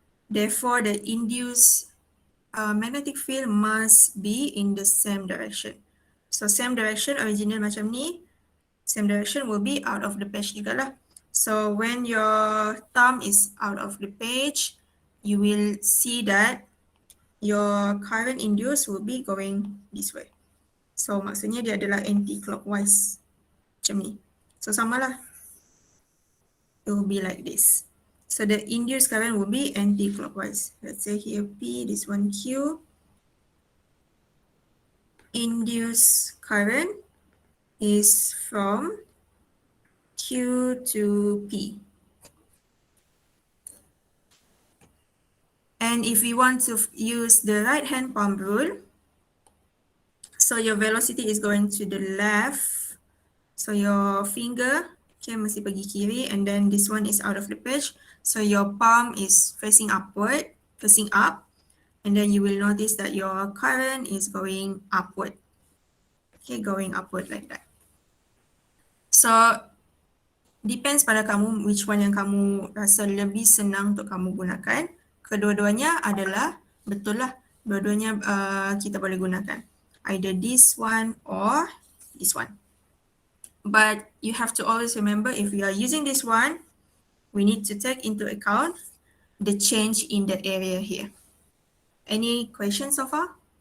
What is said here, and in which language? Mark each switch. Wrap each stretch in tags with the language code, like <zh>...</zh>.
<en>Therefore, the induced magnetic field must be in the same direction. So same direction, original</en> <ms>macam ni.</ms> <en>Same direction will be out of the page</en> <ms>juga lah.</ms> <en>So when your thumb is out of the page, you will see that your current induced will be going this way.</en> <ms>So maksudnya dia adalah anti-clockwise macam ni.</ms> <en>So</en> <ms>samalah.</ms> <en>It will be like this. So the induced current will be anti-clockwise. Let's say here P, this one Q. Induced current is from Q to P. And if we want to use the right hand pump rule, so your velocity is going to the left. So your finger, okay,</en> <ms>mesti pergi kiri</ms> <en>and then this one is out of the page. So your palm is facing upward, facing up. And then you will notice that your current is going upward. Okay, going upward like that.</en> <ms>So</ms> <en>depends</en> <ms>pada kamu</ms> <en>which one</en> <ms>yang kamu rasa lebih senang untuk kamu gunakan. Kedua-duanya adalah betul lah. Dua-duanya kita boleh gunakan.</ms> <en>Either this one or this one. But you have to always remember if we are using this one, we need to take into account the change in the area here. Any questions so far?</en>